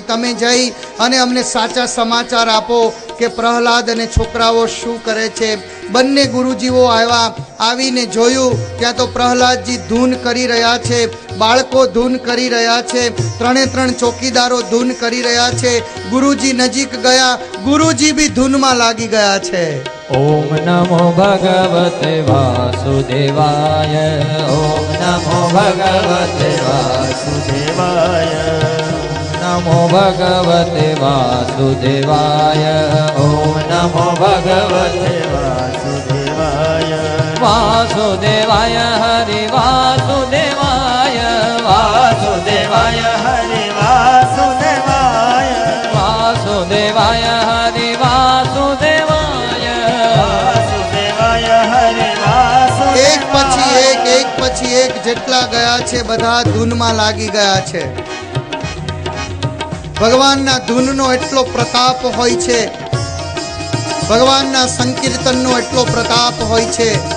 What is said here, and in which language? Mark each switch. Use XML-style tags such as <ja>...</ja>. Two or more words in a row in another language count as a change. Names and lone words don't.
<gu>તમે જઈ અને અમને સાચા સમાચાર આપો કે પ્રહલાદ અને છોકરાઓ શું કરે છે. બંને ગુરુજીઓ આવ્યા. આવીને જોયું ત્યાં તો પ્રહલાદજી ધૂન કરી રહ્યા છે, બાળકો ધૂન કરી રહ્યા છે, ત્રણ ચોકીદારો ધૂન કરી રહ્યા છે. ગુરુજી નજીક ગયા, ગુરુજી બી ધૂનમાં લાગી ગયા છે.</gu> <sa>ओम नमो भगवते वासुदेवाय ओम नमो भगवते વાસુદેવાય नमो भगवते वासुदेवाय ओम नमो भगवते વાસુદેવાય वासुदेवाय हरि वासुदेवाय वासुदेवाय हरे वासुदेवाय वासुदेवाय हरि वासुदेवाय वासुदेवाय हरे</sa> <gu>એક પછી એક જેટલા ગયા છે બધા ધૂનમાં લાગી ગયા છે. ભગવાનના ધૂનનો એટલો પ્રતાપ હોય છે, ભગવાનના સંકીર્તનનો એટલો પ્રતાપ હોય છે.</gu>